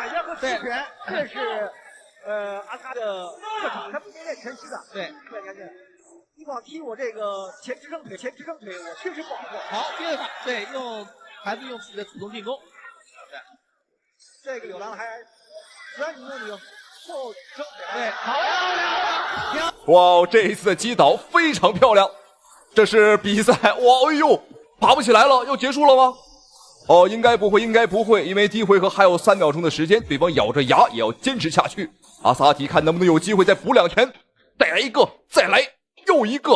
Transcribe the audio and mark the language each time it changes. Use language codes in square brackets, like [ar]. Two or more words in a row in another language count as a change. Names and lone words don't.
[zh] 反拳和刺拳，這是阿斯哈的特長，他不是練拳擊的。對，對，看見。你光踢我這個前支撐腿，我確實不好過。好，接着打，對，還是用自己的主動進攻。對，這個柳良來雖然你用你後撐腿，對，好漂亮！哇，這一次的擊倒非常漂亮。這是比賽，哇，哎呦，爬不起來了，要結束了嗎？哦，应该不会，应该不会，因为第一回合还有3秒钟的时间，对方咬着牙也要坚持下去。阿萨提看能不能有机会再补2拳，再来一个，再来又一个。